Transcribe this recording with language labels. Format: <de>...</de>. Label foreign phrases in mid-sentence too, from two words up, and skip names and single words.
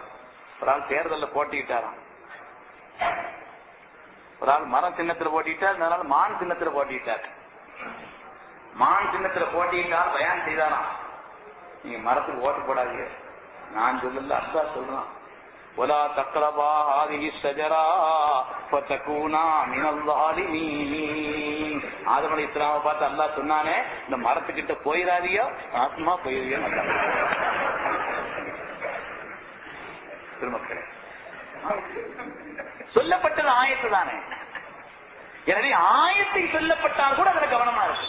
<ta>ஒரு ஆள் தேர்தலில் போட்டிட்டாராம். ஒரு ஆள் மரம் சின்னத்தில் போட்டிட்டார், அதனால மான் சின்னத்தில் போட்டிட்டார். மான் சின்னத்தில் போட்டிட்டார், பயான் செய்தாராம், நீங்க மரத்துக்கு ஓட்டு போடாதீங்க, நான் சொல்லல அல்லாஹ் சொல்றான்,</ta> <ar>ولا تقربا هذه الشجرة فتكونا من الظالمين.</ar> <ta>ஆதம் அலைஹிஸ்ஸலாமை பார்த்து அல்லாஹ் சொன்னானே, இந்த மரத்துக்கிட்ட போயிடாதீங்க, ஆத்மா போயிருவீங்க. திருமக்களே, சொல்லப்பட்டது ஆயத்து தானே. எனவே ஆயத்தை சொல்லப்பட்டால் கூட அதுல கவனமா இருக்கு.</ta>